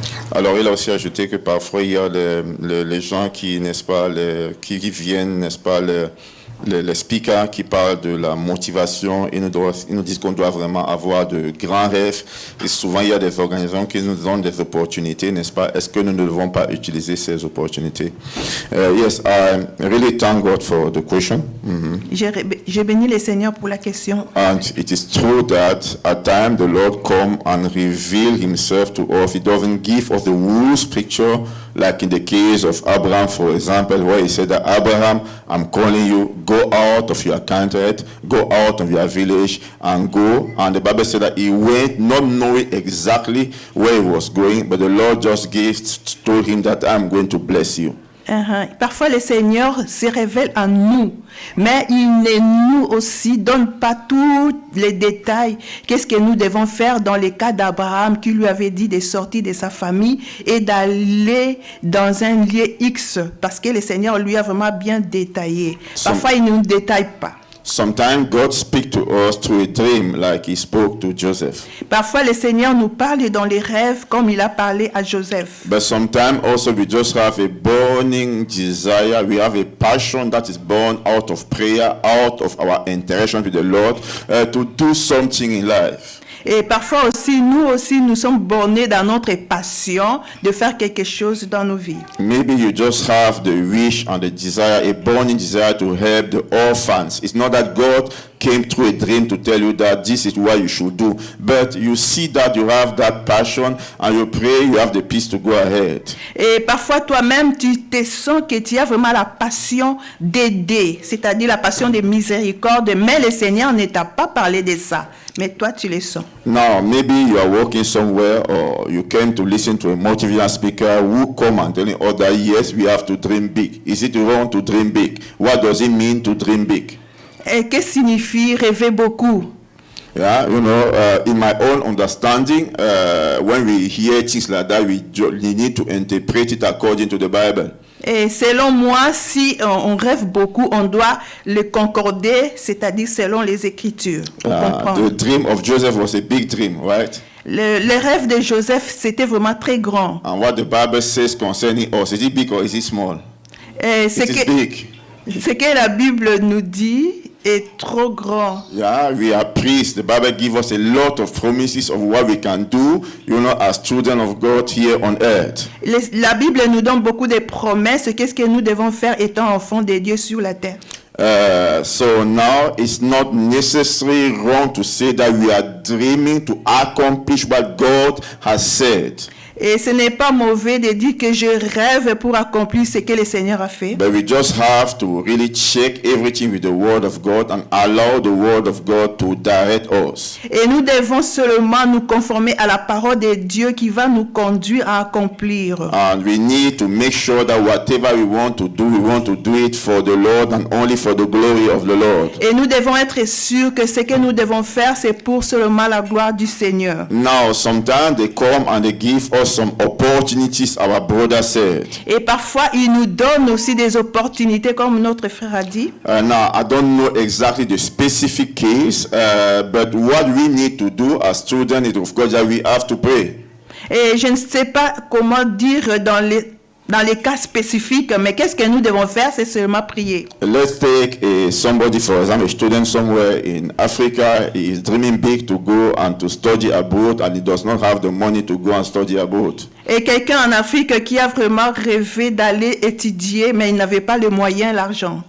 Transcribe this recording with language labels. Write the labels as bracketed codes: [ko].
[fr] Alors, il a aussi ajouté que parfois, il y a les gens qui, n'est-ce pas, qui viennent, n'est-ce pas, les speakers qui parlent de la motivation, ils nous disent qu'on doit vraiment avoir de grands rêves. Et souvent, il y a des organisations qui nous donnent des opportunités, n'est-ce pas? Est-ce que nous ne devons pas utiliser ces opportunités? [en] Yes, I really thank God for the question. [fr] Je bénis le Seigneur pour la question. [en] And it is true that at times the Lord come and reveal himself to us. He doesn't give us the whole picture, like in the case of Abraham, for example, where he said that, Abraham, I'm calling you, go out of your country, go out of your village and go. And the Bible said that he went not knowing exactly where he was going, but the Lord just told him that I'm going to bless you. [fr] Parfois le Seigneur se révèle en nous, mais il nous aussi donne pas tous les détails. Qu'est-ce que nous devons faire dans le cas d'Abraham qui lui avait dit de sortir de sa famille et d'aller dans un lieu X, parce que le Seigneur lui a vraiment bien détaillé. Parfois il ne nous détaille pas. [en] Sometimes God speaks to us through a dream, like he spoke to Joseph. [fr] Parfois le Seigneur nous parle dans les rêves comme il a parlé à Joseph. [en] But sometimes also we just have a burning desire. We have a passion that is born out of prayer, out of our interaction with the Lord, to do something in life. [fr] Et parfois aussi, nous sommes bornés dans notre passion de faire quelque chose dans nos vies. [en] Maybe you just have the wish and the desire, a burning desire to help the orphans. It's not that God came through a dream to tell you that this is what you should do, but you see that you have that passion and you pray, you have the peace to go ahead. [fr] Et parfois toi-même, tu te sens que tu as vraiment la passion d'aider, c'est-à-dire la passion de miséricorde, mais le Seigneur ne t'a pas parlé de ça. Mais toi, tu le sens. [en] Now, maybe you are working somewhere or you came to listen to a motivational speaker who come and telling us that, yes, we have to dream big. Is it wrong to dream big? What does it mean to dream big? [fr] Et qu'est-ce que signifie rêver beaucoup? [en] Yeah, you know, in my own understanding, when we hear things like that, we need to interpret it according to the Bible. [fr] Et selon moi, si on rêve beaucoup, on doit le concorder, c'est-à-dire selon les Écritures. [en] The dream of Joseph was a big dream, right? [fr] Le rêve de Joseph, c'était vraiment très grand. [en] And what the Bible says concerning us, is it big or is it small? It is big. [fr] Ce que la Bible nous dit est trop grand. [en] Yeah, we are priests. The Bible gives us a lot of promises of what we can do, you know, as children of God here on earth. [fr] La Bible nous donne beaucoup de promesses. Qu'est-ce que nous devons faire étant enfants de Dieu sur la terre? [en] So now it's not necessarily wrong to say that we are dreaming to accomplish what God has said. [fr] Et ce n'est pas mauvais de dire que je rêve pour accomplir ce que le Seigneur a fait. [en] But we just have to really check everything with the Word of God and allow the Word of God to direct us. [fr] Et nous devons seulement nous conformer à la parole de Dieu qui va nous conduire à accomplir. [en] And we need to make sure that whatever we want to do it for the Lord and only for the glory of the Lord. [fr] Et nous devons être sûrs que ce que nous devons faire, c'est pour seulement la gloire du Seigneur. [en] Now, sometimes they come and they give us some opportunities, our brother said. [fr] Et parfois, il nous donne aussi des opportunités, comme notre frère a dit. [en] Now, I don't know exactly the specific case, but what we need to do as students is, of course, that we have to pray. [fr] Et je ne sais pas comment dire dans les cas spécifiques, mais qu'est-ce que nous devons faire, c'est seulement prier. [en] Let's take somebody, for example, a student somewhere in Africa. He is dreaming big to go and to study abroad, and he does not have the money to go and study abroad. [fr] Et quelqu'un en Afrique qui a vraiment rêvé d'aller étudier, mais il n'avait pas les moyens, l'argent.